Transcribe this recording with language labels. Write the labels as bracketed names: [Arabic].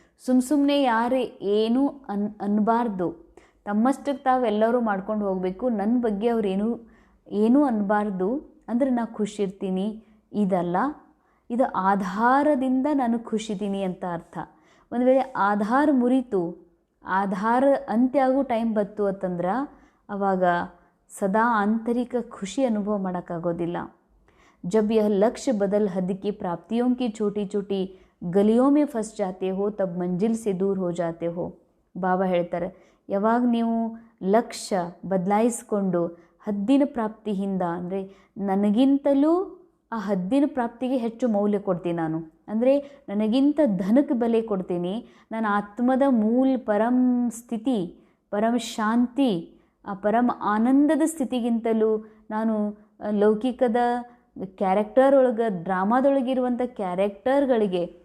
[Kannada] ಸುಮ್ಮನೆ ಯಾರು ಏನೂ ಅನ್ನಬಾರ್ದು, ತಮ್ಮಷ್ಟಕ್ಕೆ ತಾವೆಲ್ಲರೂ ಮಾಡ್ಕೊಂಡು ಹೋಗಬೇಕು, ನನ್ನ ಬಗ್ಗೆ ಅವ್ರು ಏನೂ ಅನ್ನಬಾರ್ದು, ಅಂದರೆ ನಾನು ಖುಷಿರ್ತೀನಿ. ಇದಲ್ಲ, ಇದು ಆಧಾರದಿಂದ ನಾನು ಖುಷಿದ್ದೀನಿ ಅಂತ ಅರ್ಥ. ಒಂದು ವೇಳೆ ಆಧಾರ ಮುರಿತು, ಆಧಾರ ಅಂತ್ಯ ಆಗೋ ಟೈಮ್ ಬತ್ತು ಅಂತಂದ್ರೆ ಆವಾಗ ಸದಾ ಆಂತರಿಕ ಖುಷಿ ಅನುಭವ ಮಾಡೋಕ್ಕಾಗೋದಿಲ್ಲ. [Hindi] जब यह लक्ष्य बदल हद की प्राप्तियों की छोटी छोटी गलियों में फंस जाते हो तब मंजिल से दूर हो जाते हो. [Kannada] ಬಾಬಾ ಹೇಳ್ತಾರೆ ಯಾವಾಗ ನೀವು ಲಕ್ಷ್ಯ ಬದಲಾಯಿಸ್ಕೊಂಡು ಹದ್ದಿನ ಪ್ರಾಪ್ತಿಯಿಂದ, ಅಂದರೆ ನನಗಿಂತಲೂ ಆ ಹದ್ದಿನ ಪ್ರಾಪ್ತಿಗೆ ಹೆಚ್ಚು ಮೌಲ್ಯ ಕೊಡ್ತೀನಿ ನಾನು, ಅಂದರೆ ನನಗಿಂತ ಧನಕ್ಕೆ ಬೆಲೆ ಕೊಡ್ತೀನಿ, ನಾನು ಆತ್ಮದ ಮೂಲ ಪರಂ ಸ್ಥಿತಿ, ಪರಮ ಶಾಂತಿ, ಆ ಪರಮ ಆನಂದದ ಸ್ಥಿತಿಗಿಂತಲೂ ನಾನು ಲೌಕಿಕದ ಕ್ಯಾರೆಕ್ಟರ್ ಒಳಗೆ, ಡ್ರಾಮಾದೊಳಗಿರುವಂಥ ಕ್ಯಾರೆಕ್ಟರ್ಗಳಿಗೆ,